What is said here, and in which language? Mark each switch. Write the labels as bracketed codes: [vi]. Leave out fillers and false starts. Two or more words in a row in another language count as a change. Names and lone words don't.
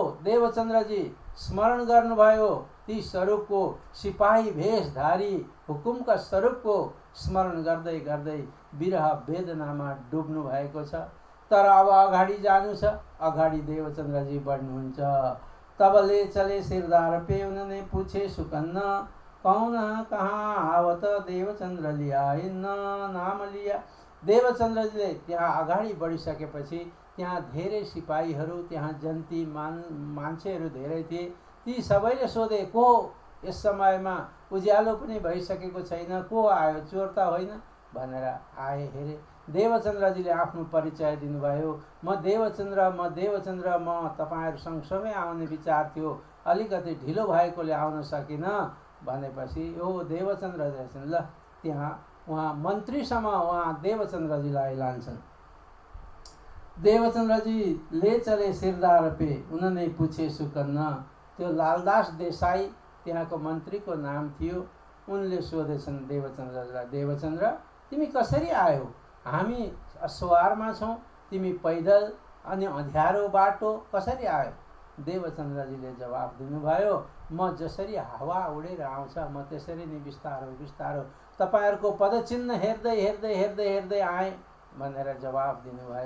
[ne] देवचन्द्रजी स्मरण गर्नुभयो ती स्वरूपको, सिपाही भेषधारी हुकुमका स्वरूपको स्मरण गर्दै गर्दै विरह वेदनामा डुब्नु भएको छ। तर अब अगाडि जानु छ, अगाडि देवचन्द्रजी बढ्नुहुन्छ। [hi] तब ले चले सिरदार पे, उन्होंने पूछे सुकन्ना, कौन कहाँ आवत देवचन्द्र लिया, इन नाम लिया। [ne] देवचन्द्रजीले त्यहाँ अगाडि बढिसकेपछि त्यहाँ धेरै सिपाहीहरू, त्यहाँ जन्ती मान्छेहरू धेरै थिए। ती सबैले सोधे, को यस समयमा उज्यालो पनि भइसकेको छैन, को आयो, चोर त होइन भनेर आए हेरे। देवचन्द्रजीले आफ्नो परिचय दिनुभयो, म देवचन्द्र, म तपाईँहरू सँगसँगै आउने विचार थियो, अलिकति ढिलो भएकोले आउन सकिनँ भनेपछि ओ देवचन्द्र रहेछन्। ल त्यहाँ उहाँ मन्त्रीसम्म उहाँ देवचन्द्रजीलाई लान्छन्। [hi] देवचन्द्रजी ले चले सिरदार पे, उन्होंने पूछे सुकन्ना। [ne] त्यो लालदास देसाई त्यहाँको मन्त्रीको नाम थियो। उनले सोधेछन् देवचन्द्रजीलाई, देवचन्द्र तिमी कसरी आयो, हामी सवारमा छौँ, तिमी पैदल अनि अँध्यारो बाटो कसरी आयो? देवचन्द्रजीले जवाब दिनुभयो, म जसरी हावा उडेर आउँछ म त्यसरी नै बिस्तारो बिस्तारो तपाईहरुको पदचिन्ह हेर्दै हेर्दै हेर्दै हेर्दै आएँ भनेर जवाब दिनुभयो।